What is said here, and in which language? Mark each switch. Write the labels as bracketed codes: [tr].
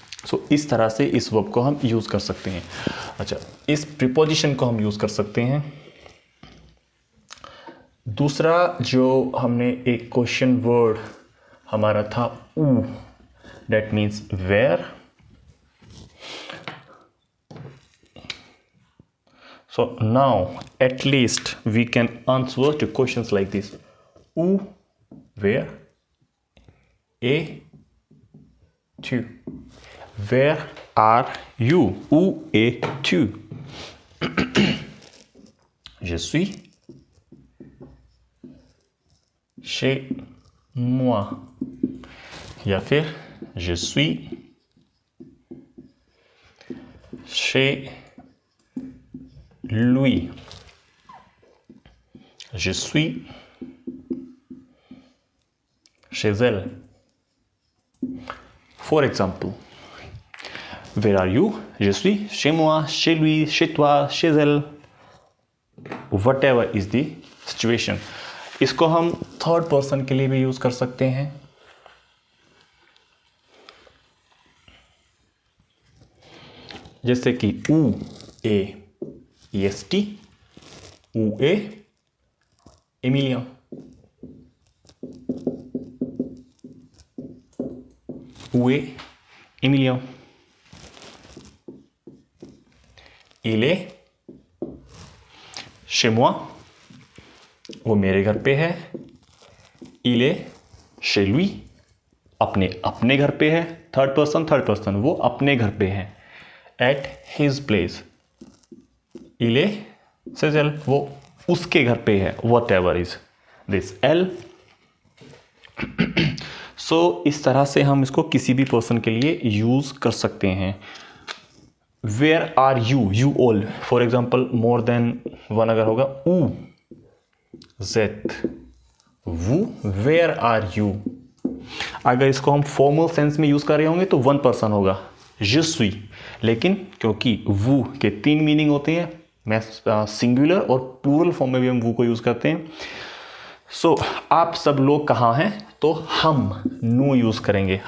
[hi] सो इस तरह से इस वर्ब को हम यूज कर सकते हैं. अच्छा, इस प्रीपोजिशन को हम यूज कर सकते हैं. दूसरा जो हमने एक क्वेश्चन वर्ड हमारा था ऊ, [en] That means where. So now at least we can answer to questions like this. [fr] Où, [en] where, [fr] et, tu. [en] Where are you? [fr] Où es-tu? Je suis chez moi. [hi] या फिर [fr] je suis chez lui. Je suis chez elle. [en] For example, where are you? [fr] Je suis chez moi, chez lui, chez toi, chez elle. [en] Whatever is the situation. [hi] इसको हम third person के लिए भी use कर सकते हैं. जैसे कि [fr] ऊ ए est, où est Emilien? Où est Emilien? Il est chez moi. [hi] वो मेरे घर पे है. [fr] Il est chez lui. [hi] अपने घर पे है. थर्ड पर्सन वो अपने घर पे है. [en] At his place. [fr] Il est chez elle, [hi] वो उसके घर पे है. [en] Whatever is this L. [hi] So इस तरह से हम इसको किसी भी पर्सन के लिए यूज कर सकते हैं. [en] Where are you? You all. For example, more than one [hi] अगर होगा, [fr] où êtes vous? [en] Where are you? [hi] अगर इसको हम फॉर्मल सेंस में यूज कर रहे होंगे तो वन पर्सन होगा, [fr] je suis. [hi] लेकिन क्योंकि वो के 3 मीनिंग होते हैं, मैं सिंगुलर और प्लूरल फॉर्म में भी हम वो को यूज करते हैं. सो आप सब लोग कहाँ हैं, तो हम नू यूज करेंगे.